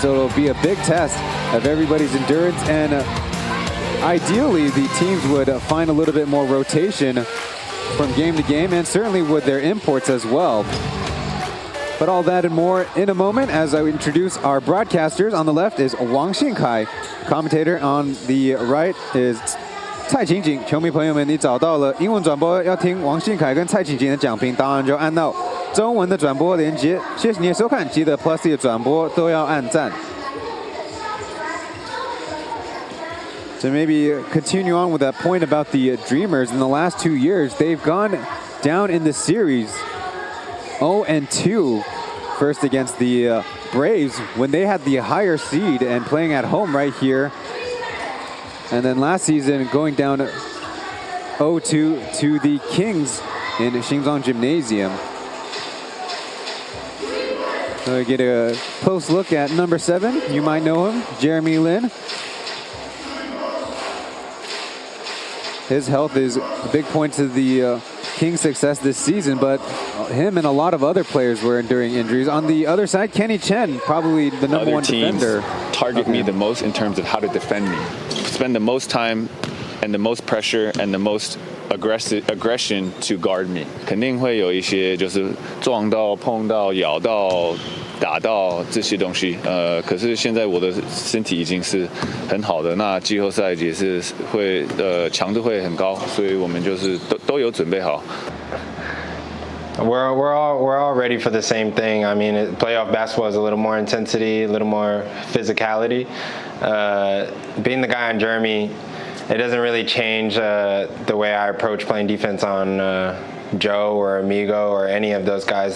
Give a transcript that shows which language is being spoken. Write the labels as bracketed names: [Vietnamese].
[English] So it'll be a big test of everybody's endurance, and ideally the teams would find a little bit more rotation from game to game, and certainly with their imports as well. But all that and more in a moment as I introduce our broadcasters. On the left is Wang Xinkai. Commentator on the right is 蔡琴琴。 [Chinese] 球迷朋友们，你找到了英文转播要听王信凯跟蔡琴琴的讲评，当然就按到中文的转播连接。谢谢你的收看，记得 Plus 的转播都要按赞。 [English] So maybe continue on with that point about the Dreamers. In the last 2 years, they've gone down in the series 0-2. First against the Braves when they had the higher seed and playing at home right here. And then last season going down 0-2 to the Kings in Xingzhang Gymnasium. So we get a close look at number 7. You might know him, Jeremy Lin. His health is a big point to the Kings' success this season, but him and a lot of other players were enduring injuries. On the other side, Kenny Chen, probably the number 1 defender. Target me the most in terms of how to defend me. Spend the most time and the most pressure and the most aggression to guard me. [Chinese] 肯定会有一些就是撞到、碰到、咬到、打到这些东西。可是现在我的身体已经是很好的，那季后赛也是会强度会很高，所以我们就是都有准备好。 [English] We're all ready for the same thing. I mean, playoff basketball is a little more intensity, a little more physicality. Being the guy on Jeremy, it doesn't really change the way I approach playing defense on Joe or Amigo or any of those guys.